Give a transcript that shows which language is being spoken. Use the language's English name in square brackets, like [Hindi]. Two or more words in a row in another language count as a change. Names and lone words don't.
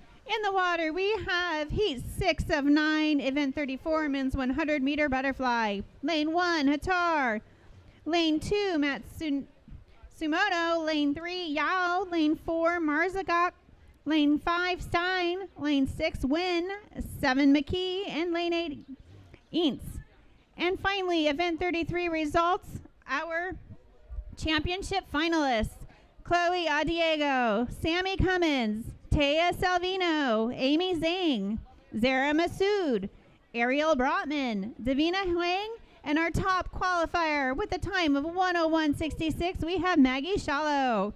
[English] In the water, we have heat 6 of 9, event 34, men's 100-meter butterfly. Lane 1, Hatar. Lane 2, Matsumoto. Lane 3, Yao. Lane 4, Marzagak. Lane 5, Stein. Lane 6, Win. 7, McKee. And lane 8, Eanes. And finally, event 33 results, our championship finalists. Chloe Adiego, Sammy Cummins, Taya Salvino, Amy Zhang, Zara Masood, Ariel Brotman, Davina Huang, and our top qualifier with a time of 1:01.66, we have Maggie Shallow.